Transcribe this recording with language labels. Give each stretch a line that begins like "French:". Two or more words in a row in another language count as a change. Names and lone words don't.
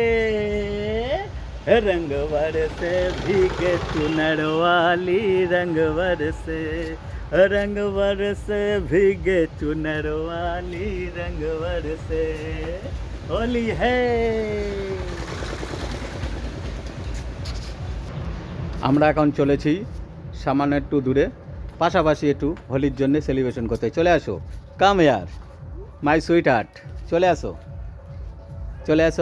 Hindi: रंग बरसे भीगे चुनर वाली, रंग बरसे भीगे चुनर वाली, रंग बरसे होली है।
Bangla: আমরা এখন চলেছি সামান্য একটু দূরে, পাশাপাশি একটু হোলির জন্য সেলিব্রেশন করতে। চলে আসো,
English: come here my sweet heart,
Bangla: চলে আসো।